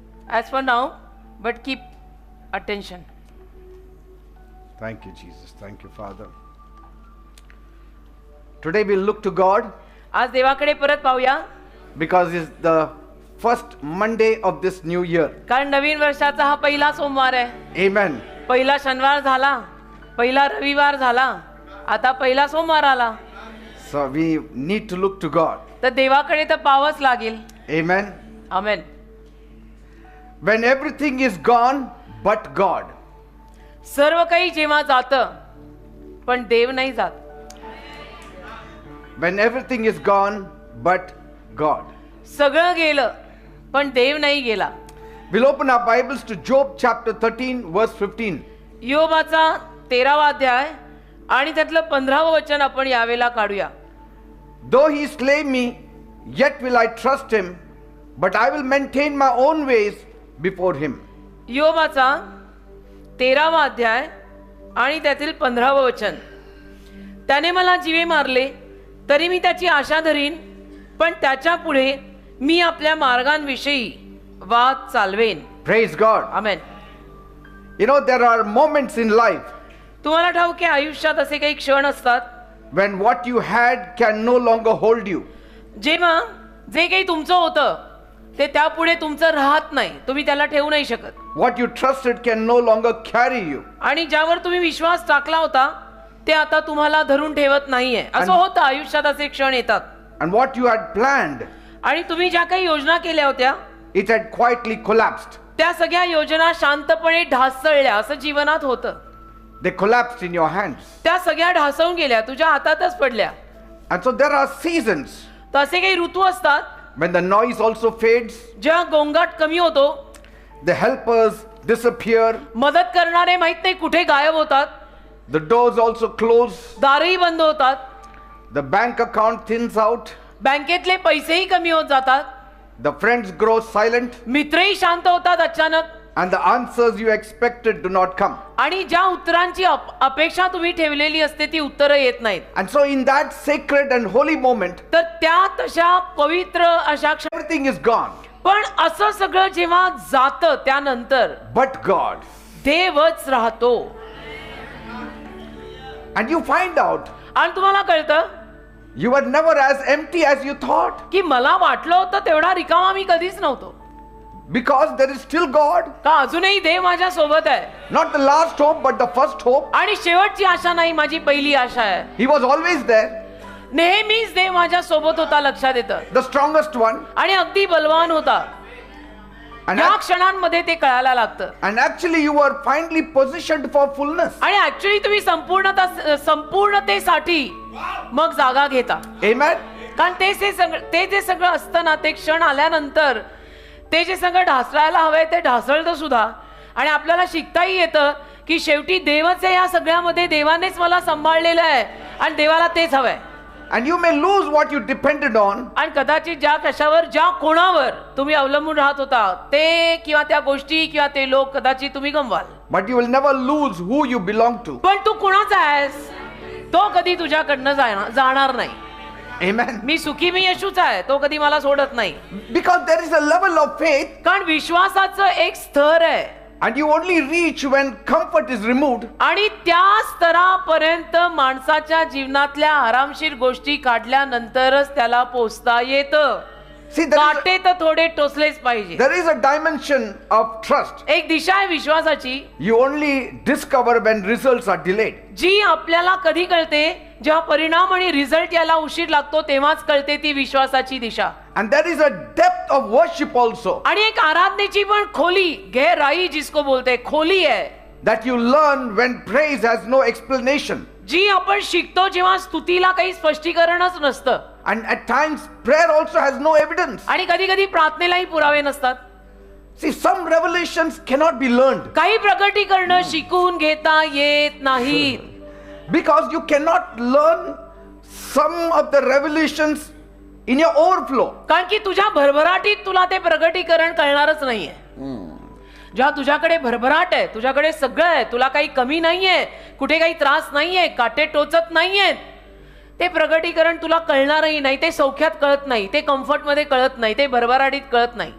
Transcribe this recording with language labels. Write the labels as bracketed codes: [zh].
[en] As for now, but keep attention. Thank you, Jesus. Thank you, Father. Today we'll look to God [mr] आज देवाकडे परत पाहूया, [en] because it's the first Monday of this new year. [mr] कारण नवीन वर्षाचा हा पहिला सोमवार आहे. [en] Amen. [mr] पहिला शनिवार झाला, पहिला रविवार झाला, आता पहिला सोमवार आला. [en] So we need to look to God. [mr] तर देवाकडे तर पाहावंच लागेल. [en] Amen. [mr] Amen. [en] When everything is gone but God. [mr] सर्व काही जेव्हा जातं पण देव नाही जात. [en] When everything is gone but God. [mr] सगळं गेलं पण देव नाही गेला. [en] We'll open our Bibles to Job chapter 13 verse 15. [mr] योबाचा 13वा अध्याय आणि त्यातलं 15वं वचन आपण यावेळेला काढूया. [en] Though he slay me, yet will I trust him, but I will maintain my own ways before him. [mr] योबाचा 13वा अध्याय आणि त्यातील 15वं वचन. त्याने मला जीवे मारले तरी मी त्याची आशा धरीन, पण त्याच्या पुढे मी आपल्या मार्गांविषयी वाद चालवेन. [en] Praise God. [mr] Amen. [en] You know, there are moments in life [mr] तुम्हाला ठाऊक आहे आयुष्यात असे काही क्षण असतात [en] when what you had can no longer hold you. [mr] जेव्हा जे काही तुमचं होतं ते त्यापुढे तुमचं राहत नाही, तुम्ही त्याला ठेवू नाही शकत. [en] What you trusted can no longer carry you. [mr] आणि ज्यावर तुम्ही विश्वास टाकला होता ते आता तुम्हाला धरून ठेवत नाहीये. असं होतं आयुष्यात, असे क्षण येतात. [en] And what you had planned, [mr] आणि तुम्ही ज्या काही योजना केल्या होत्या [en] it had quietly collapsed. [mr] त्या सगळ्या योजना शांतपणे ढासळल्या. असं जीवनात होतं. [en] They collapsed in your hands. [mr] त्या सगळ्या ढासळून गेल्या, तुझ्या हातातच पडल्या. [en] And so there are seasons [mr] तर असे काही ऋतू असतात [en] when the noise also fades, [mr] जेव्हा गोंगाट कमी होतो, [en] the helpers disappear, [mr] मदत करणारे माहित नाही कुठे गायब होतात, [en] the doors also close, [mr] दारही बंद होतात, [en] the bank account thins out, [mr] बँकेतले पैसेही कमी होत जातात, [en] the friends grow silent, [mr] मित्रही शांत होतात अचानक, [en] and the answers you expected do not come. [mr] आणि ज्या उत्तरांची अपेक्षा तुम्ही ठेवलेली असते ती उत्तरं येत नाहीत. [en] And so in that sacred and holy moment, [mr] तर त्या तशा पवित्र अशा [en] everything is gone [mr] पण असं सगळं जेव्हा जातं त्यानंतर [en] but God. [mr] देवच राहतो. [en] And you find out [mr] आणि तुम्हाला कळतं [en] you were never as empty as you thought, [mr] की मला वाटलं होतं तेवढा रिकामा मी कधीच नव्हतो, [en] because there is still God. [mr] का अजूनही देव माझ्या सोबत आहे. [en] Not the last hope but the first hope. [mr] आणि शेवटची आशा नाही, माझी पहिली आशा आहे. [en] He was always there, [mr] नेहमीच देव माझ्या सोबत होता, लक्षात येतं. [en] the strongest one. [mr] आणि अगदी बलवान होता. [en] And, [mr] या क्षणांमध्ये ते कळायला लागतं. [en] and actually you were finally positioned for fullness. [mr] आणि ऍक्च्युली तुम्ही संपूर्णतेसाठी मग जागा घेता. [en] Amen. [mr] कारण ते जे सगळं असतं ना, ते क्षण आल्यानंतर ते जे सगळं ढासळायला हवंय ते ढासळतं सुद्धा. आणि आपल्याला शिकताही येतं की शेवटी देवच आहे या सगळ्यामध्ये, देवानेच मला सांभाळलेलं आहे आणि देवाला तेच हवंय. [en] And you may lose what you depended on, [mr] आणि कदाचित ज्या कशावर, ज्या कोणावर तुम्ही अवलंबून राहत होता ते किंवा त्या गोष्टी किंवा ते लोक कदाचित तुम्ही गमवाल, [en] but you will never lose who you belong to. [mr] पण तू कुणाचा आहेस तो कधी तुझ्याकडनं जाणार नाही. [en] Amen. [mr] मी सुखी मी येशूचा आहे, तो कधी मला सोडत नाही. [en] Because there is a level of faith [mr] कारण विश्वासाचं एक स्तर आहे [en] And you only reach when comfort is removed. [mr] आणि त्या स्तरापर्यंत माणसाच्या जीवनातल्या आरामशीर गोष्टी काढल्यानंतरच त्याला पोचता येतं. [en] See, [mr] काटे तर थोडे टोचलेच पाहिजे. [en] there is a dimension of trust. [mr] एक दिशा आहे विश्वासाची [en] You only discover when results are delayed. [mr] जी आपल्याला कधी कळते, जेव्हा परिणाम आणि रिझल्ट याला उशीर लागतो तेव्हाच कळते ती विश्वासाची दिशा. [en] And there is a depth of worship also [mr] आणि एक आराधनेची पण खोली, [hi] गहराई जिसको बोलते, [mr] खोली आहे [en] that you learn when praise has no explanation. [mr] जी आपण शिकतो जेव्हा स्तुतीला काही स्पष्टीकरणच नसतं. [en] And at times prayer also has no evidence. [mr] आणि कधी कधी प्रार्थनेलाही पुरावे नसतात. [en] See, some revelations cannot be learned [mr] काही प्रकटीकरण शिकून घेता येत नाहीत. [en] because you cannot learn some of the revelations in your overflow. [mr] कारण की तुझ्या भरभराटीत तुला ते प्रकटीकरण कळणारच नाहीये. जेव्हा तुझ्याकडे भरभराट आहे, तुझ्याकडे सगळं आहे, तुला काही कमी नाहीये, कुठे काही त्रास नाहीये, काटे टोचत नाहीयेत, ते प्रकटीकरण तुला कळणारही नाही. ते सौख्यात कळत नाही, ते कम्फर्ट मध्ये कळत नाही, ते भरभराटीत कळत नाही.